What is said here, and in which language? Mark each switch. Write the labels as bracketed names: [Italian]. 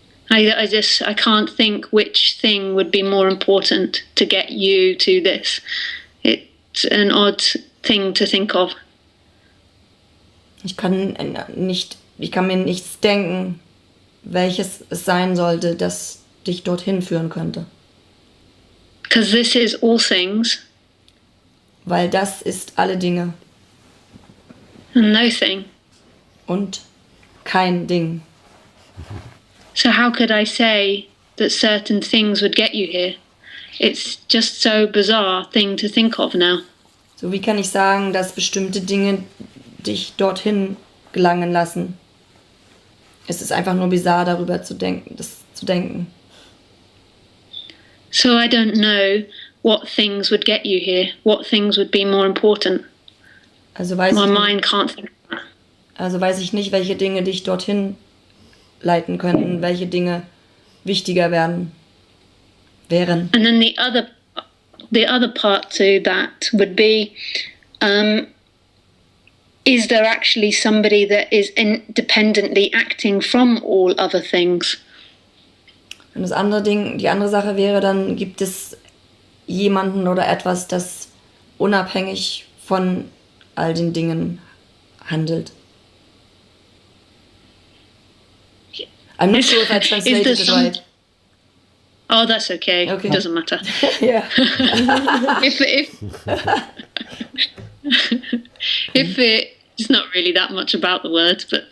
[English] I can't think which thing would be more important to get you to this. It's an odd thing to think of. [German] Ich kann mir nichts denken, welches es sein sollte, das dich dorthin führen könnte. [English] Because this is all things. [German] Weil das ist alle Dinge. [English] And no thing. [German] Und kein Ding. [English] So how could I say that certain things would get you here? It's just so bizarre thing to think of now. [German] So wie kann ich sagen, dass bestimmte Dinge dich dorthin gelangen lassen? Es ist einfach nur bizarr, darüber zu denken, das zu denken. [English] So I don't know what things would get you here, what things would be more important. [German] Also [English] My mind can't think of that. [German] weiß ich nicht, welche Dinge dich dorthin leiten könnten, welche Dinge wichtiger wären. [English] And then the other part to that would be, is there actually somebody that is independently acting from all other things? [German] Und das andere Ding, die andere Sache wäre dann, gibt es jemanden oder etwas, das unabhängig von all den Dingen handelt? [English] I'm not sure if I translated it right. Oh, that's okay. Okay. It doesn't matter. Yeah. if it's not really that much about the words, but